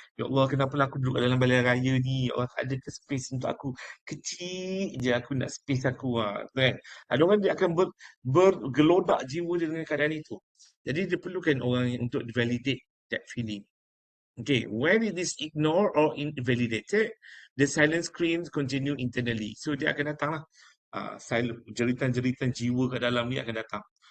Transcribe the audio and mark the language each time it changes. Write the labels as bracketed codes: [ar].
[ms] Ya Allah, kenapalah aku duduk kat dalam balai raya ni? Ya Allah, tak ada ke space untuk aku? Kecil je aku nak space aku. Kan? Ada orang dia akan bergelodak jiwa dia dengan keadaan itu. Jadi dia perlukan orang yang untuk [en] validate that feeling. Okay, when it is ignored or invalidated, the silent screams continue internally. [ms] So dia akan datang lah. Jeritan-jeritan jiwa kat dalam ni akan datang.